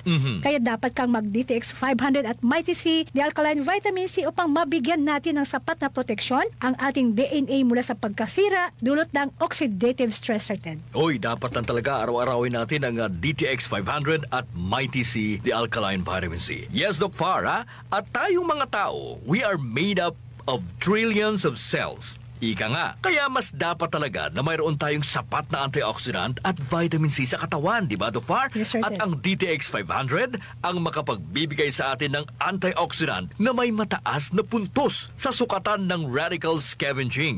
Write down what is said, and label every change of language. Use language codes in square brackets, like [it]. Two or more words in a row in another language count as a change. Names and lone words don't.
[tl] Kaya dapat kang mag-DTX 500 at Mighty C, [en] the alkaline vitamin C [tl] upang mabigyan natin ng sapat na proteksyon ang ating DNA mula sa pagkasira dulot ng [en] oxidative stress, [tl] Sir Ted. Oy, dapat lang talaga araw-arawin natin ang DTX 500 at Mighty C, [en] the alkaline vitamin C. [tl] Yes, Doc Far, ha? At tayong mga tao, [en] we are made up of trillions of cells. [tl] Ika nga, kaya mas dapat talaga na mayroon tayong sapat na antioxidant at vitamin C sa katawan, di ba, Doc Far? [en] Yes, sir. [tl] At ang DTX 500 ang makapagbibigay sa atin ng antioxidant na may mataas na puntos sa sukatan ng [en] radical scavenging.